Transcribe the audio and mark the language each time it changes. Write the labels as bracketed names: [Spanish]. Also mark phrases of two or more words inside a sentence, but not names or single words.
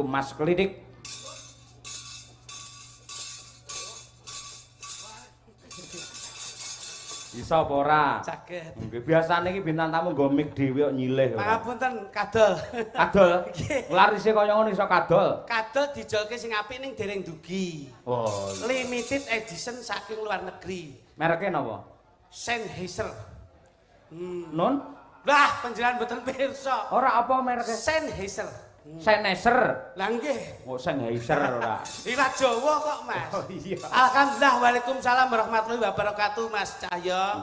[Javanese] Mas Klidik. Iso apa ora? Saged. Nggih, biasane iki bintang tamu nggo mik dhewe kok nyilih. Pangapunten kadol. Kadol. Larise kaya ngono iso kadol. Kadol dijolke sing apik ning dereng dugi. Oh. [English] Limited edition [Javanese] saking [Indonesian] luar negeri. [Javanese] Mereke napa? Sennheiser. Nun? Lah panjenengan mboten pirsa. Ora apa mereke? Sennheiser. Sennheiser. Lah nggih. Oh, Sennheiser ora. Ilat Jawa kok, Mas. Oh iya. [Arabic] الحمد لله، وعليكم السلام ورحمة الله وبركاته, Mas Cahyo.